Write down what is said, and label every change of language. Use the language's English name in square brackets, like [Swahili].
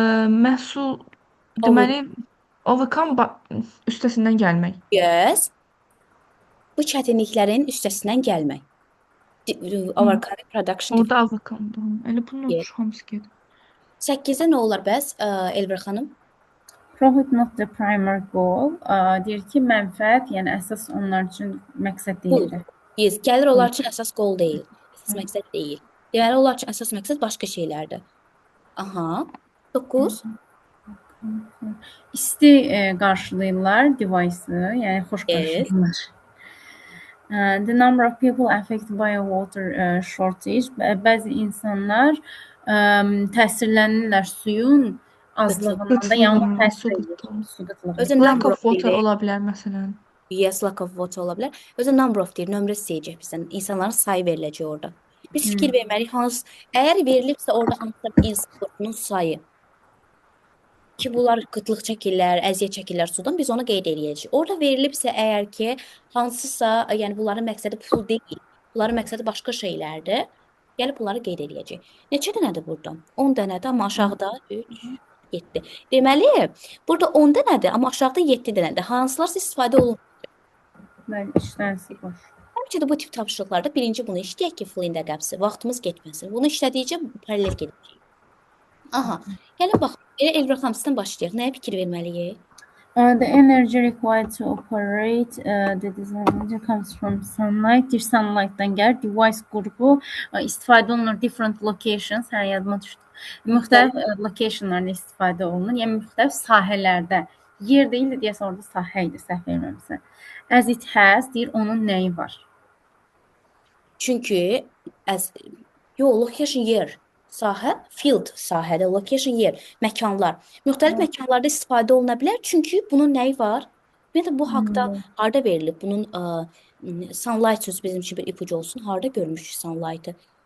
[Azerbaijani] Məhsul deməli Overcome üstəsindən gəlmək. [English] Yes. [Azerbaijani] Bu çətinliklərin üstəsindən gəlmək. [English] Overcoming production [Azerbaijani] Orada overcome. Elə bunun [English] Yes. [Azerbaijani] hamısı gedir. 8-də nə olar bəs Elvira xanım? [English] Profit not the primary goal. [Azerbaijani] Deyir ki, mənfəət, yəni əsas onlar üçün məqsəd deyildir. Yes, gəlir onlar üçün əsas qol deyil. Əsas məqsəd deyil. Deməli onlar üçün əsas məqsəd başqa şeylərdir. Aha. 9. İsti qarşılayırlar device-ı, yəni xoş qarşılayırlar. [English] The number of people affected by a water shortage. [Azerbaijani] Bəzi insanlar təsirlənirlər suyun azlığından da, yəni təsir edir. Su qıtlığı. Özü [English] Lack number of of water [Azerbaijani] deyil. ola bilər məsələn. [English] Yes, lack of water [Azerbaijani] ola bilər. Özü [English] number of [Azerbaijani] deyil, nömrə istəyəcək bizdən. İnsanların sayı veriləcək orada. Biz fikir verməliyik hansı, əgər verilibsə orada hansısa bir insan qrupunun sayı ki, bunlar qıtlıq çəkirlər, əziyyət çəkirlər sudan, biz onu qeyd edəcəyik. Orada verilibsə əgər ki, hansısa, yəni bunların məqsədi pul deyil, bunların məqsədi başqa şeylərdir, gəlib bunları qeyd edəcəyik. Neçə dənədir burada? 10 dənədir, amma aşağıda 3, 7. Deməli, burada 10 dənədir, amma aşağıda 7 dənədir. Hansılarsa istifadə olunur. Bəli, işlərsi boş. Həmçinin bu tip tapşırıqlarda birinci bunu işləyək ki, fill-in-də qəbsi, vaxtımız getməsin. Bunu işlədikcə paralel gedəcək. Aha, gəlin bax, Elvira xanım sizdən başlayaq. Nəyə fikir verməliyik? [English] The energy required to operate the design comes from sunlight. [Azerbaijani] Deyir, sunlightdan gəlir. Device qrupu istifadə olunur [English] different locations. [Azerbaijani] Hər yadıma düşdü. Müxtəlif locationlarda istifadə olunur. Yəni müxtəlif sahələrdə. Yer deyil də deyəsən orada sahə idi, səhv verməmisə. [English] As it has, [Azerbaijani] deyir, onun nəyi var? Çünki location yer, sahə, field sahədə, location yer, məkanlar. Müxtəlif məkanlarda istifadə oluna bilər. Çünki bunun nəyi var? Ümumiyyətlə bu haqqda harda verilib? Bunun sunlight sözü bizim üçün bir ipucu olsun. Harda görmüşük sunlight'ı?